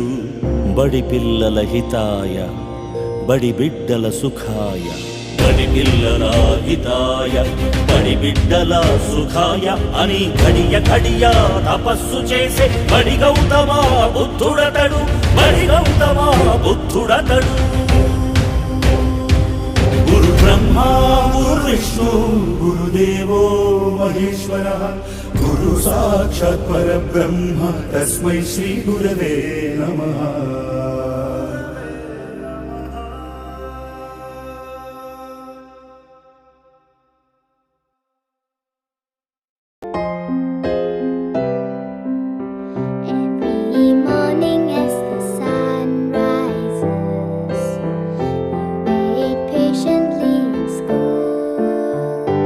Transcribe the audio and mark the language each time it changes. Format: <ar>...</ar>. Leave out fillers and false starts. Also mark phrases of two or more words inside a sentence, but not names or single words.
<te>బడి పిల్లల హితాయ బడి బిడ్డల సుఖాయ, బడి పిల్లల హితాయ బడి బిడ్డల సుఖాయ అని ఘడియ ఘడియ తపస్సు చేసే బడి గౌతమ బుద్ధుడతడు, బడి గౌతమ బుద్ధుడతడు.</te> <sa>గురు బ్రహ్మ గురు విష్ణు गुरुदेवो महेश्वरः गुरु साक्षात् परब्रह्म तस्मै श्रीगुरवे नमः</sa> <en>Every morning as the sun rises, you wait patiently in school,</en>